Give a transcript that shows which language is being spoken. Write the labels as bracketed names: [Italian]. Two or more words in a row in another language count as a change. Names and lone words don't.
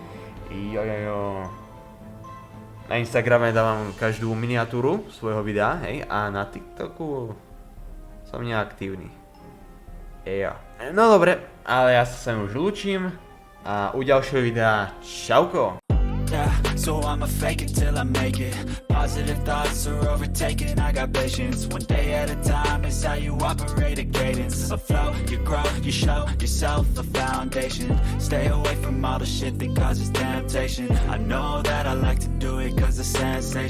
[Slovak] Na Instagrame dávam každú miniatúru svojho videa, hej, a na TikToku som neaktívny. No dobre, ale ja sa s vami už lúčim. A u ďalšieho videa, čauko! [English] Yeah, so I'ma fake it till I make it. Positive thoughts are overtaken, I got patience. One day at a time is how you operate a cadence. A flow, you grow, you show yourself a foundation. Stay away from all the shit that causes temptation. I know that I like to do it cause of sensation.